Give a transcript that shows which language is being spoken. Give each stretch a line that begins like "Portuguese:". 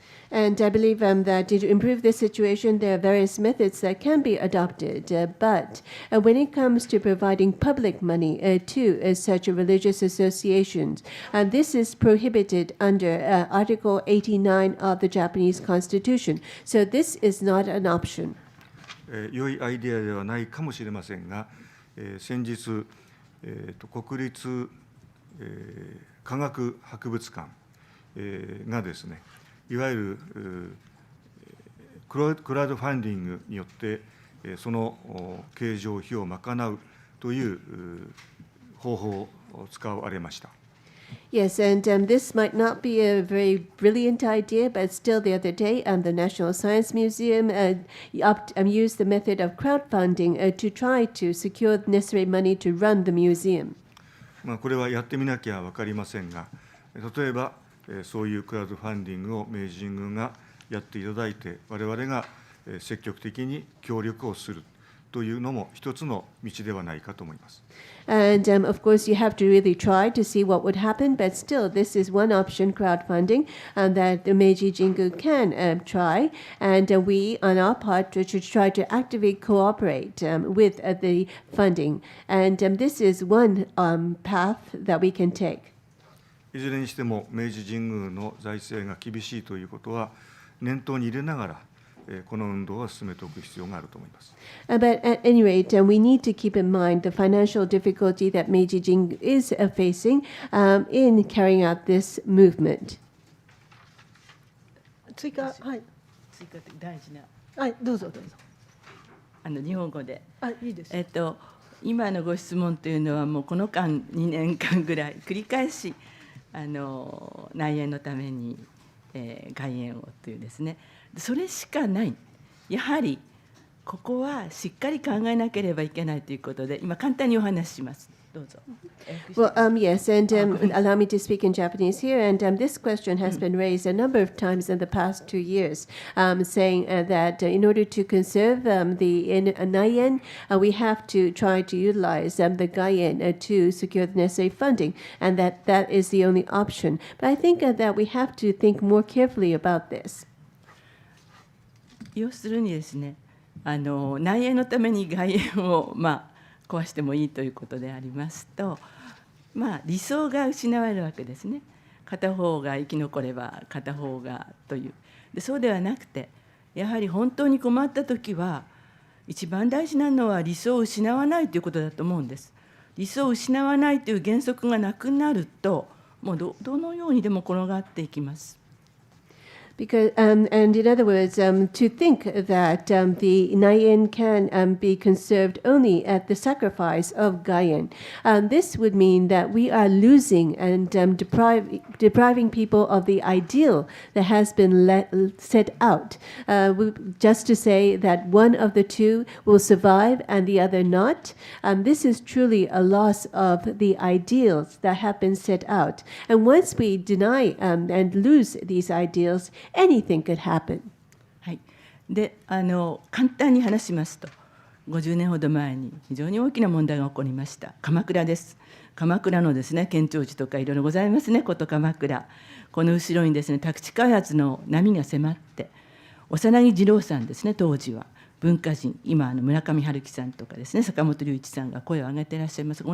English: And I believe that to improve this situation, there are various methods that can be adopted. But when it comes to providing public money to such religious associations, this is prohibited under Article 89 of the Japanese Constitution. So this is not an option.
Japanese: 良いアイデアではないかもしれませんが、先日、国立、科学博物館、がですね、いわゆるクラウドファンディングによってその経常費を賄うという方法を使われました。
English: Yes, and this might not be a very brilliant idea, but still the other day, the National Science Museum used the method of crowdfunding to try to secure necessary money to run the museum.
Japanese: これはやってみなきゃ分かりませんが、例えばそういうクラウドファンディングを明治神宮がやっていただいて、我々が積極的に協力をするというのも一つの道ではないかと思います。
English: And of course, you have to really try to see what would happen, but still, this is one option, crowdfunding, that the Meiji Jingu can try. And we, on our part, should try to actively cooperate with the funding. And this is one path that we can take.
Japanese: いずれにしても明治神宮の財政が厳しいということは念頭に入れながら、この運動は進めておく必要があると思います。
English: But at any rate, we need to keep in mind the financial difficulty that Meiji Jingu is facing in carrying out this movement.
Japanese: 追加、はい、追加で大事な、はい、どうぞどうぞ。日本語で。いいです。今のご質問というのはもうこの間2年間ぐらい繰り返し内縁のために外苑をというですね、それしかない。やはりここはしっかり考えなければいけないということで、今簡単にお話しします。どうぞ。
English: Well, yes, and allow me to speak in Japanese here. And this question has been raised a number of times in the past 2 years, saying that in order to conserve the Naien, we have to try to utilize the Gaien to secure the necessary funding, and that is the only option. But I think that we have to think more carefully about this.
Japanese: 要するにですね、内縁のために外縁を壊してもいいということでありますと、理想が失われるわけですね。片方が生き残れば片方がという。でそうではなくて、やはり本当に困った時は一番大事なのは理想を失わないということだと思うんです。理想を失わないという原則がなくなると、もうどのようにでも転がっていきます。
English: Because, and in other words, to think that the Naien can be conserved only at the sacrifice of Gaien, this would mean that we are losing and depriving people of the ideal that has been set out. Just to say that one of the two will survive and the other not, this is truly a loss of the ideals that have been set out. And once we deny and lose these ideals, anything could happen.
Japanese: はい、で簡単に話しますと、50年ほど前に非常に大きな問題が起こりました。鎌倉です。鎌倉のですね、県庁地とかいろいろございますね、古都鎌倉。この後ろにですね、宅地開発の波が迫って、小柳二郎さんですね、当時は文化人、今村上春樹さんとかですね、坂本龍一さんが声を上げていらっしゃいます。